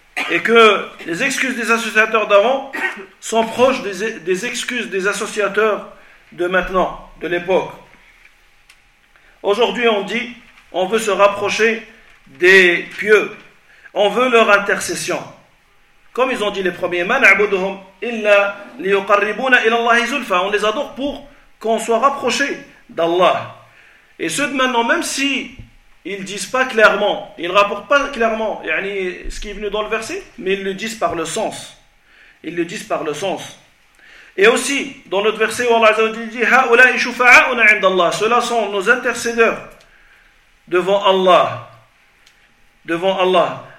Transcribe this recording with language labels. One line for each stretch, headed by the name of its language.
French: Et que les excuses des associateurs d'avant sont proches des excuses des associateurs de maintenant, de l'époque. Aujourd'hui, on dit, on veut se rapprocher des pieux. On veut leur intercession. Comme ils ont dit les premiers,
Arabic: مَا نَعْبُدُهُمْ إِلَّا لِيُقَرِّبُونَ إِلَى اللَّهِ زُلْفَى.
French: On les adore pour qu'on soit rapproché d'Allah. Et ceux de maintenant, même si ils ne disent pas clairement, ils ne rapportent pas clairement yani, ce qui est venu dans le verset, mais ils le disent par le sens. Ils le disent par le sens. Et aussi, dans notre verset où Allah dit «
Arabic: هَؤُلَاءِ شُفَعَاءُنَا عِنْدَ اللَّهِ
French: » Ceux-là sont nos intercédeurs devant Allah. Devant Allah.